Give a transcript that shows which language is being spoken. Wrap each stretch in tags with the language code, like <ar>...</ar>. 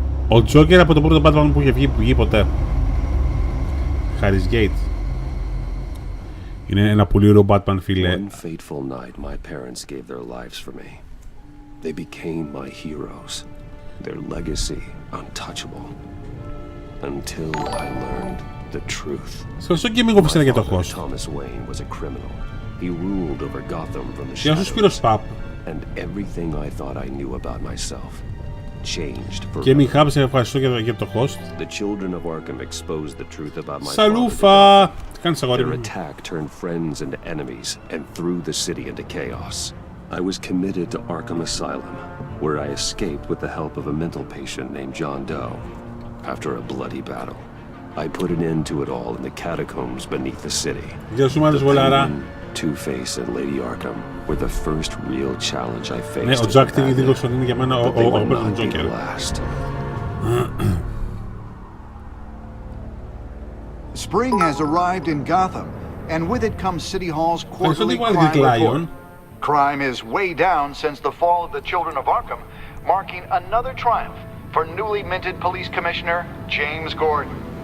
<el>Ο Joker από το πρώτο Batman που είχε βγει ποτέ. Harris Gate. Είναι ένα πολύ ωραίο Batman, φίλε.</el> <en>One fateful night my parents gave their lives for me. They became my heroes. Their legacy untouchable. Until I learned the truth.</en> <el>Ευχαριστώ και μην κόψετε για το host.</el> <en>Thomas Wayne was a criminal. He ruled over Gotham from the</en> <el>Γεια σου Σπύρος Παπ.</el> <en>And everything I thought I knew about myself changed forever.</en> <el>Και μην χάψε, ευχαριστώ για το host.</el> <en>The children of Arkham exposed the truth about my</en> <el>Σαλούφα! Τι κάνεις αγόρι</el> <en>Their</en> <el>μου?</el> <en>attack turned friends into enemies and threw the city into chaos. I was committed to Arkham Asylum, where I escaped with the help of a mental patient named John Doe. After a bloody battle, I put an end to it all in the catacombs beneath the city.</en> <el>Γεια σου Μάρες Βολάρα.</el> <en>Two-Face and Lady Arkham were the first real challenge I faced.</en> <el>Ναι, ο Jack TV δήλωσε ότι είναι για μένα ο Joker.</el> <en>Spring has arrived in Gotham, and with it comes City Hall's quarterly crime report. Crime is way down since the fall of the Children of Arkham, marking another triumph for newly minted Police Commissioner James Gordon.</en>